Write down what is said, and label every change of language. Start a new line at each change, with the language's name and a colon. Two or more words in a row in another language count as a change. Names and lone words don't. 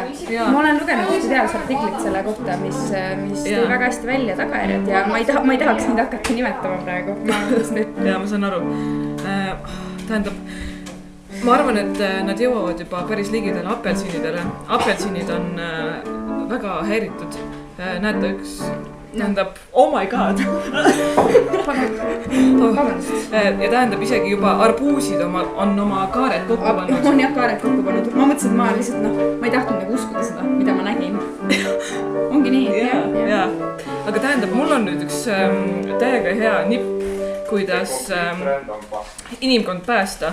Estonian: Ma olen lugenud ühte teadusartiklit selle kohta, mis tõi väga hästi välja tagajärjed ja ma ei tahaks neid hakata nimetama praegu. Ja ma saan aru. Tähendab, ma arvan, et nad jõuavad juba päris ligidele apelsinidele. Apelsinid on väga häiritud. Näete üks... Tähendab,
English: oh my god.
Estonian: Ja tähendab isegi juba arbuusid on oma kaared kokku pannud. On jah kaared kokku pannud. Ma mõtlesin, et ma lihtsalt ma ei tahtnud nagu uskuda seda, mida ma nägin. Ongi nii. Ja. Aga tähendab, mul on nüüd üks täiega hea nipp, kuidas inimkond päästa.